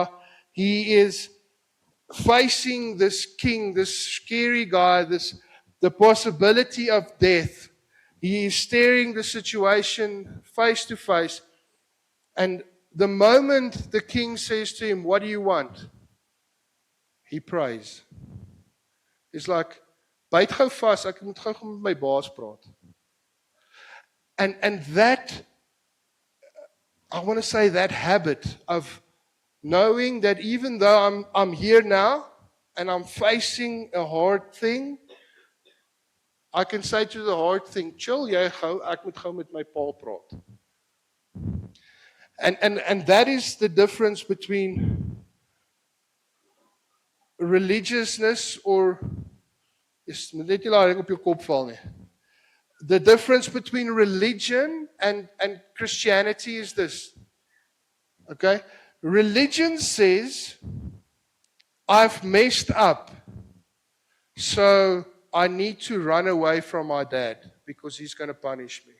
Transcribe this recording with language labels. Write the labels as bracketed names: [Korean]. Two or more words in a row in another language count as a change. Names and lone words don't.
[English] He is facing this king, this scary guy, the possibility of death. He is staring the situation face to face. And the moment the king says to him, "What do you want?" he prays. It's like, [Afrikaans] "Byt gou vas, ek moet gou met my baas praat." [English] And that, I want to say, that habit of knowing that even though I'm here now and I'm facing a hard thing, I can say to the hard thing, [Afrikaans] "Chill jy gou, ek moet gou met my pa praat." [English] And that is the difference between religiousness or [Afrikaans] net nie laat op jou kop val nie. [English] The difference between religion and Christianity is this. Okay? Religion says, "I've messed up, so I need to run away from my dad because he's going to punish me."